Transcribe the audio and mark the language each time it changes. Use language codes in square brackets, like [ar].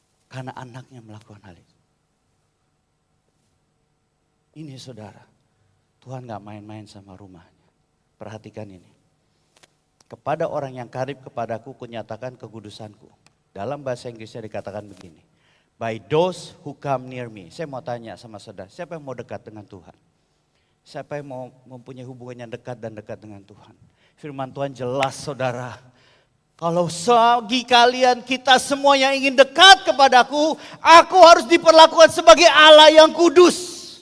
[id] Karena anaknya melakukan hal itu. Ini saudara. Tuhan gak main-main sama rumahnya. Perhatikan ini. Kepada orang yang karib kepadaku kunyatakan kekudusanku. Dalam bahasa Inggrisnya dikatakan begini. [en] By those who come near me. [id] Saya mau tanya sama saudara, siapa yang mau dekat dengan Tuhan? Siapa yang mau mempunyai hubungan yang dekat dan dekat dengan Tuhan? Firman Tuhan jelas saudara. Kalau bagi kalian kita semua yang ingin dekat kepadaku, aku harus diperlakukan sebagai Allah yang kudus.